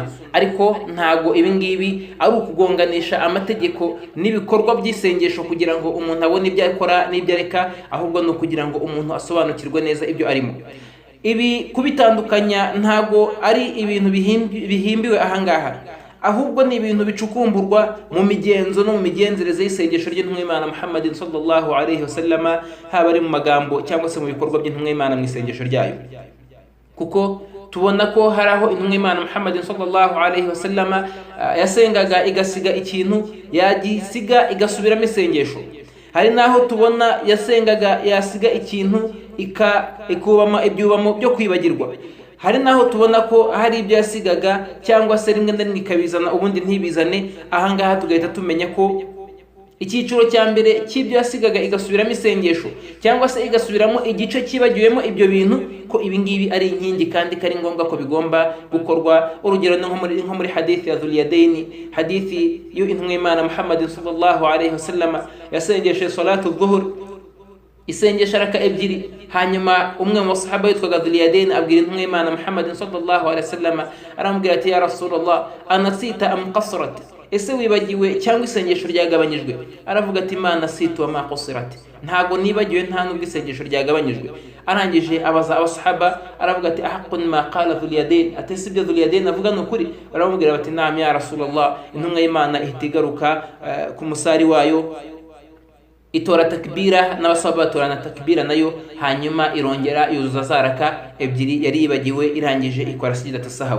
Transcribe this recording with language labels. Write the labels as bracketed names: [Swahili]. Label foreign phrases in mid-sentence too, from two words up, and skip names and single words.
[Kinyarwanda] Ariko ntago ibi ngibi ari ukugonganisha amategeko n'ibikorwa by'isengesho kugira ngo umuntu abone ibyo akora n'ibyo areka, ahubwo no kugira ngo umuntu asobanukirwe neza ibyo arimo. Ibi kubitandukanya ntago ari ibintu bihimbiwe ahangaha, ahubwo ni ibintu bicukumburwa mu migenzo no mu migenzereze y'isengesho ry'intumwa y'Imana Muhammadin [Arabic] صلى الله عليه وسلم, [Kinyarwanda] haba ari mu magambo cyangwa se mu bikorwa by'intumwa y'Imana mu isengesho ryayo. Kuko tubona ko hari aho intumwa y'Imana Muhammadin [Arabic] صلى الله عليه وسلم [Kinyarwanda] yasengaga igasiga ikintu, yagisiga igasubiramo isengesho. Hari naho tubona yasengaga yasiga ikintu ikubama ibyubamo byo kwibagirwa. Hari naho tubona ko hari ibyo yasigaga cyangwa se rimwe na rimwe ikabizana ubundi ntibizane. Ahangaha tugahita tumenya ko icyiciro cya mbere cy'ibyo yasigaga igasubiramo isengesho cyangwa se igasubiramo igice kibagiwemo ibyo bintu, ko ibi ngibi ari inkingi kandi kari ngombwa ko bigomba gukorwa. Urugero nko muri hadithi ya Dhul-Yadaini, hadithi y'intumwa y'Imana Muhammadin [Arabic] صلى الله عليه وسلم [Kinyarwanda] yasengeshe [Arabic] صلاة الظهر, [Kinyarwanda] isengesha raka ebyiri. Hanyuma umwe mu sahaba yitwaga Dhul-Yadaini abwira intumwa y'Imana Muhammadin [Arabic] صلى الله عليه وسلم, [Kinyarwanda] aramubwira ati [Arabic] يا رسول الله أنسيت أم قصرت, [Kinyarwanda] ese wibagiwe cyangwa isengesho ryagabanyijwe? Aravuga ati [Arabic] ما نسيت وما قصرت, [Kinyarwanda] ntago nibagiwe nta nubwo isengesho ryagabanyijwe. Arangije abaza abasahaba aravuga ati [Arabic] أحق ما قال ذو اليدين, [Kinyarwanda] ati sibyo Dhul-Yadaini avuga n'ukuri? Baramubwira bati [Arabic] نعم يا رسول الله. [Kinyarwanda] Intumwa y'Imana ihita igaruka ku musari wayo itora takbira n'abasaba batorana takbira nayo, hanyuma irongera yuzuza za raka ebyiri yari yibagiwe, irangije ikora [Arabic] سجدة السهو.